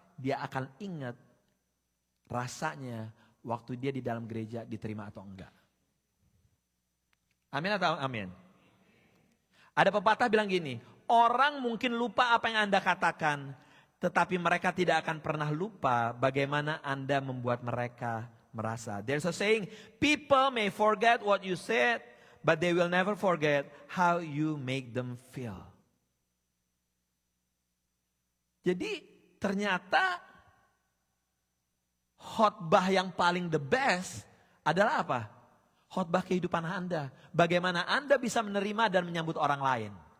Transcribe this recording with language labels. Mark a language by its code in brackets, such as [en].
[id] Dia akan ingat rasanya waktu dia di dalam gereja diterima atau enggak. Amin atau amin? Ada pepatah bilang gini, orang mungkin lupa apa yang Anda katakan, tetapi mereka tidak akan pernah lupa bagaimana Anda membuat mereka merasa. [en] There's a saying, people may forget what you said, but they will never forget how you make them feel. [id] Jadi ternyata khotbah yang paling [en] the best [id] adalah apa? Khotbah kehidupan Anda. Bagaimana Anda bisa menerima dan menyambut orang lain.